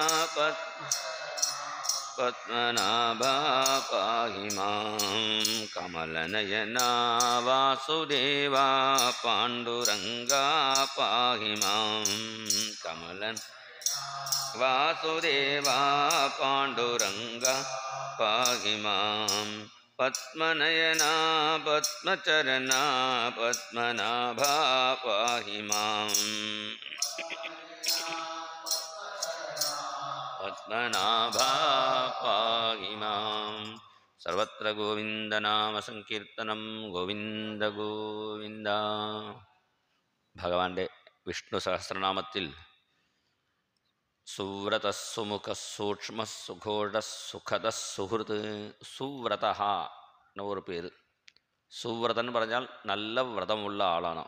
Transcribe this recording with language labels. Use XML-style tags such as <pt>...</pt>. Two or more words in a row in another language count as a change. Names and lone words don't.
<sa>पद्मनाभा पाहि मां कमलनयना वासुदेवा पाण्डुरङ्गा पाहि मां कमलन वासुदेवा पाण्डुरङ्गा पाहि मां पद्मनयना पद्मचरणा पद्मनाभा पाहि मां पद्मनाभा पाहि मां सर्वत्र गोविन्दनाम संकीर्तनं गोविन्द गोविन्द</sa> <ml>ഭഗവാന്റെ വിഷ്ണു സഹസ്രനാമത്തിൽ സുവ്രത സുമുഖ സൂക്ഷ്മ സുഘോഷ സുഖദ സുഹൃത് സുവ്രത എന്ന ഒരു പേര്. സുവ്രതൻ പറഞ്ഞാൽ നല്ല വ്രതമുള്ള ആളാണ്.</ml>